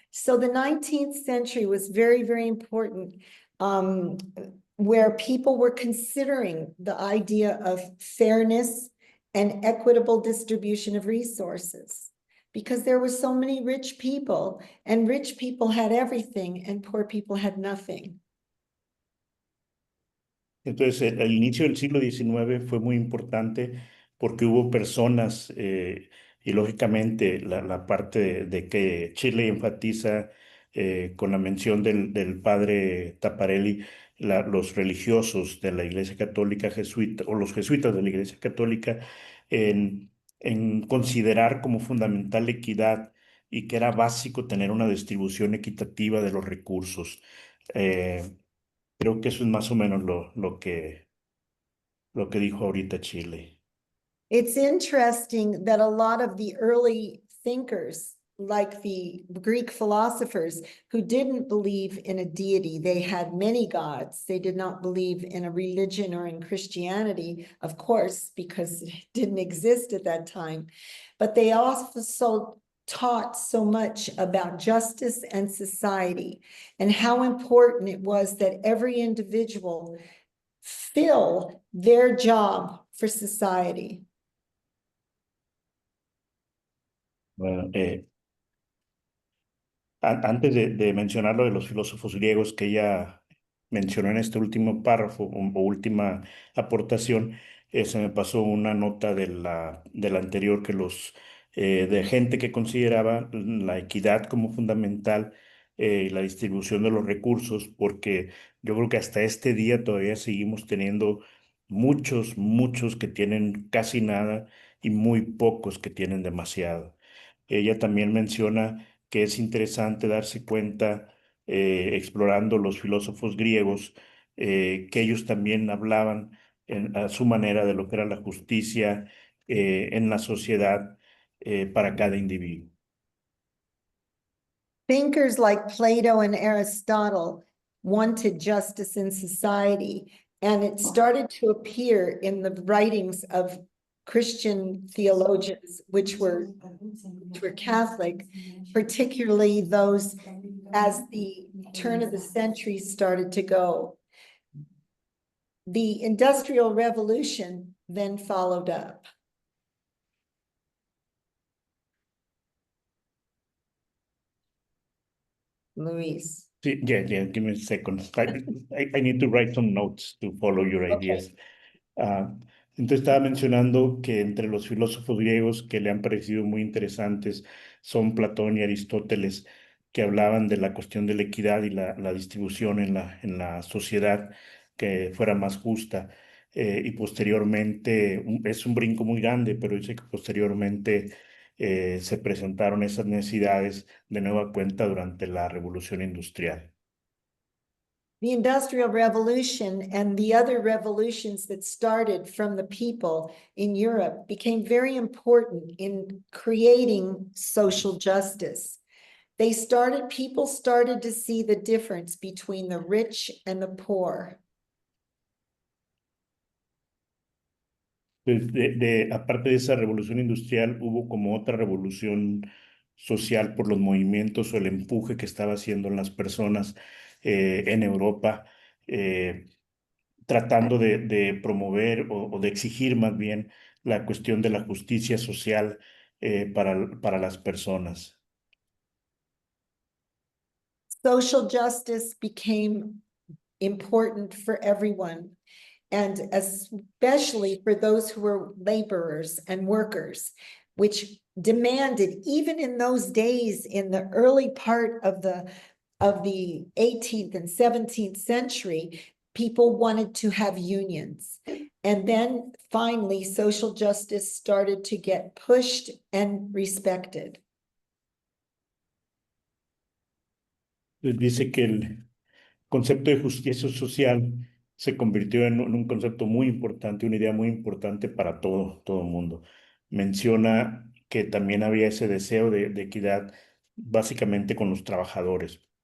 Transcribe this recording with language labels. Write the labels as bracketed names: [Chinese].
[English] So the 19th century was very, very important, where people were considering the idea of fairness and equitable distribution of resources. Because there were so many rich people, and rich people had everything, and poor people had nothing. [Spanish] Entonces, el inicio del siglo XIX fue muy importante porque hubo personas, y lógicamente la parte de que Chile enfatiza con la mención del padre Taparelli, los religiosos de la Iglesia Católica jesuita o los jesuitas de la Iglesia Católica, en considerar como fundamental la equidad y que era básico tener una distribución equitativa de los recursos. Creo que eso es más o menos lo que dijo ahorita Chile. [English] It's interesting that a lot of the early thinkers, like the Greek philosophers, who didn't believe in a deity, they had many gods. They did not believe in a religion or in Christianity, of course, because it didn't exist at that time. But they also taught so much about justice and society and how important it was that every individual fill their job for society. [Spanish] Bueno, antes de mencionar lo de los filósofos griegos que ella mencionó en este último párrafo o última aportación, se me pasó una nota de la anterior que de gente que consideraba la equidad como fundamental y la distribución de los recursos, porque yo creo que hasta este día todavía seguimos teniendo muchos, muchos que tienen casi nada y muy pocos que tienen demasiado. Ella también menciona que es interesante darse cuenta, explorando los filósofos griegos, que ellos también hablaban a su manera de lo que era la justicia en la sociedad para cada individuo. [English] Thinkers like Plato and Aristotle wanted justice in society, and it started to appear in the writings of Christian theologians, which were Catholic, particularly those as the turn of the century started to go. The Industrial Revolution then followed up. Luis. Yeah, give me a second. I need to write some notes to follow your ideas. Okay. [Spanish] Entonces estaba mencionando que entre los filósofos griegos que le han parecido muy interesantes son Platón y Aristóteles, que hablaban de la cuestión de la equidad y la distribución en la sociedad que fuera más justa. Y posteriormente, es un brinco muy grande, pero dice que posteriormente se presentaron esas necesidades de nueva cuenta durante la Revolución Industrial. [English] The Industrial Revolution and the other revolutions that started from the people in Europe became very important in creating social justice. People started to see the difference between the rich and the poor. [Spanish] Pues aparte de esa revolución industrial, hubo como otra revolución social por los movimientos o el empuje que estaba haciendo las personas en Europa, eh, tratando de promover o de exigir más bien la cuestión de la justicia social para las personas. [English] Social justice became important for everyone, and especially for those who were laborers and workers, which demanded, even in those days, in the early part of the 18th and 17th century, people wanted to have unions. And then finally, social justice started to get pushed and respected. [Spanish] Dice que el concepto de justicia social se convirtió en un concepto muy importante, una idea muy importante para todo el mundo. Menciona que también había ese deseo de equidad básicamente con los trabajadores.